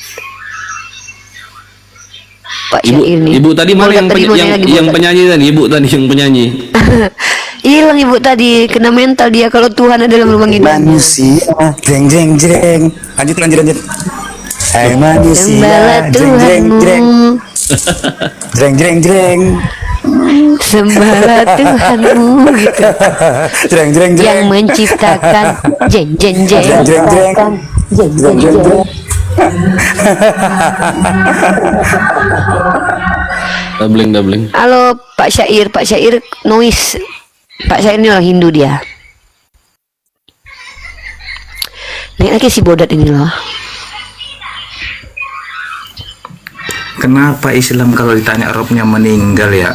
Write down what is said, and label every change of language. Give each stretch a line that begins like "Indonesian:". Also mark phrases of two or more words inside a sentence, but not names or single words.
Indonesian: Pak Syair nih. Ibu tadi mana yang penyanyi tadi? Ibu tadi yang penyanyi. Hilang ibu tadi, kena mental dia kalau Tuhan ada dalam rumah ini. Manusia, jeng jeng jeng. Lanjut. Hai manusia, Sembahlah jeng jeng jeng. Tuhanmu, Jeng jeng jeng. sembahlah Tuhanmu gitu. Jeng jeng jeng. Yang menciptakan jeng jeng jeng. Jeng jeng jeng. Jeng jeng jeng. Doubling. Halo Pak Syair noise. Pak Syair ini orang Hindu dia. Naik lagi si bodat ini loh. Kenapa Islam kalau ditanya Robnya meninggal ya?